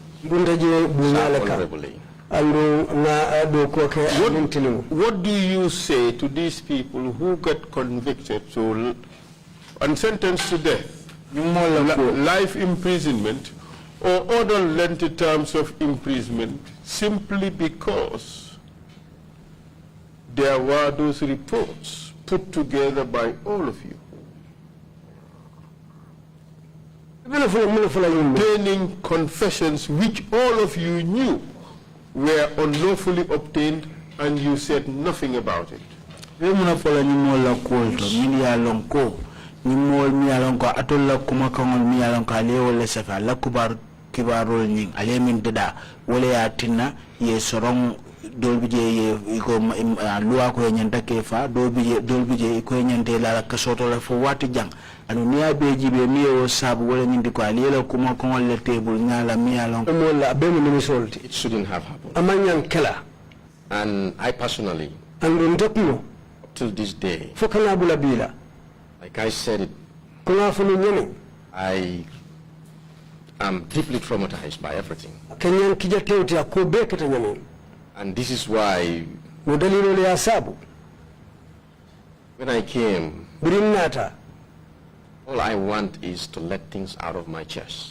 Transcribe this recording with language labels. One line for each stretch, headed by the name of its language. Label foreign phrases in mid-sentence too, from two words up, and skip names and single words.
English: What do you say to these people who get convicted and sentenced to death, life imprisonment, or other lengthy terms of imprisonment simply because there were those reports put together by all of you containing confessions which all of you knew were unlawfully obtained and you said nothing about it?
Mandingo: kibarol nying alemin dada wala ya tinna ye sorong dolbije ko luwa ko nyanta kefa dolbije ko nyante la kasoto la fo wati jang anu niya beji be miyo sabu wala nyindi ko alela kuma ko le table ngala miyalon mo la be mo solti.
English: It shouldn't have happened.
Mandingo: Amanyan kala.
English: And I personally, and up till this day,
Mandingo: fokana bula bila,
English: like I said it, I am deeply traumatized by everything. And this is why when I came, all I want is to let things out of my chest.